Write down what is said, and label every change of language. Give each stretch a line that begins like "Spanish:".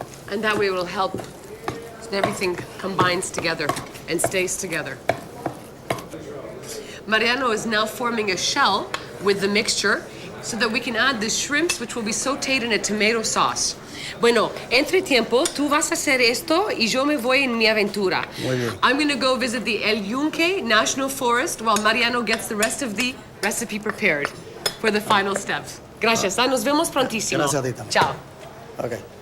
English: And that way it will help so that everything combines together and stays together. Mariano is now forming a shell with the mixture so that we can add the shrimps, which will be sauteed in a tomato sauce.
Spanish: Bueno, entre tiempo, tú vas a hacer esto y yo me voy en mi aventura. Muy bien.
English: I'm going to go visit the El Yunque National Forest while Mariano gets the rest of the recipe prepared for the final steps.
Spanish: Gracias. Nos vemos prontísimo. Gracias a ti también.
Italian: Ciao.
English: Okay.